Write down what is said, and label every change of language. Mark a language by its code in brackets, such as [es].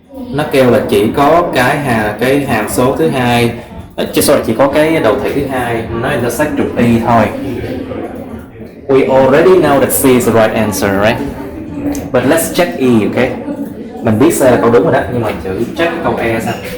[vi] Nó kêu là chỉ có cái hàm số thứ hai, chỉ có cái đầu thị thứ hai nó intersect trục Y thôi. [en] We already know that C is the right answer, right? But let's check E, okay? [vi] Mình biết C là câu đúng rồi đó, nhưng mà chữ check câu E sao?